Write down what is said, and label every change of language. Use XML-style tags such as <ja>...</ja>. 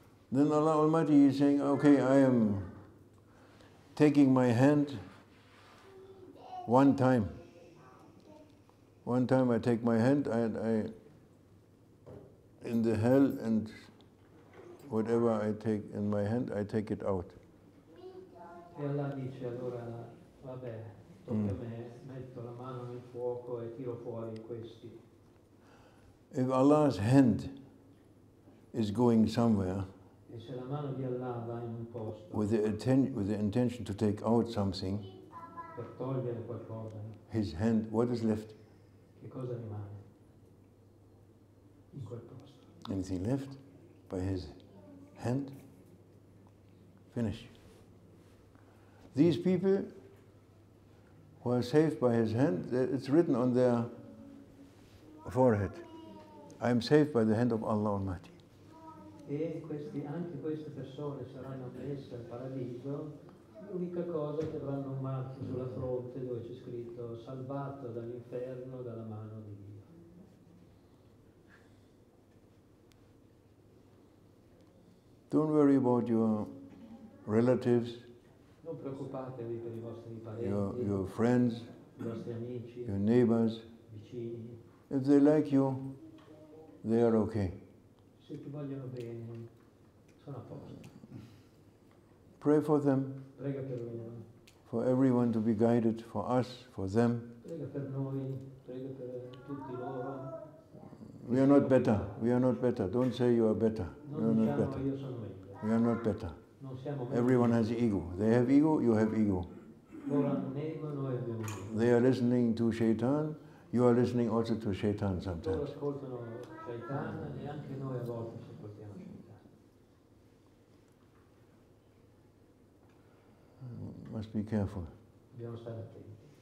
<en>Then Allah Almighty is saying, okay, I am taking my hand one time. One time I take my hand, I in the hell, and whatever I take in my hand, I take it out.</en> <it>E Allah dice: allora, vabbè, tocca a me, metto la mano nel fuoco e tiro fuori questi.</it> <en>If Allah's hand is going somewhere</en> <it>E se la mano di Allah va in un posto</it> <en>with the intention to take out something,</en> <it>per togliere qualcosa,</it> <en>his hand, what is left?</en> <it>che cosa rimane in quel posto?</it> <en>Anything left by his hand? Finish. These people who are saved by his hand, it's written on their forehead. I am saved by the hand of Allah Almighty.</en> <it>E anche queste persone saranno ammesse al paradiso, l'unica cosa è che avranno un marchio sulla fronte dove c'è scritto salvato dall'inferno dalla mano di Dio.</it> <en>Don't worry about your relatives,</en> <it>Non preoccupatevi per i vostri parenti,</it> <en>your friends,</en> <it>i vostri amici,</it> <en>your neighbors.</en> <it>vicini.</it> <en>If they like you, they are okay.</en> <it>Se ti vogliono bene, sono a posto.</it> <en>Pray for them,</en> <it>Prega per loro,</it> <en>for everyone to be guided, for us, for them.</en> <it>prega per noi, prega per tutti loro.</it> <en>We are not better. We are not better. Don't say you are better. We are</en> <it>Non</it> <en>not</en> <it>diciamo</it> <en>better.</en> <it>io sono meglio.</it> <en>We are not better.</en> <it>Non siamo meglio.</it> <en>Everyone has ego. They have ego, you have ego.</en> <it>Loro hanno un ego, noi abbiamo un ego.</it> <en>They are listening to Shaitan, you are listening also to Shaitan</en> <it>Loro</it> <en>sometimes.</en> <it>ascoltano Shaitan e anche noi a volte ci ascoltiamo Shaitan.</it> <en>Must be careful,</en> <it>Dobbiamo stare attenti</it>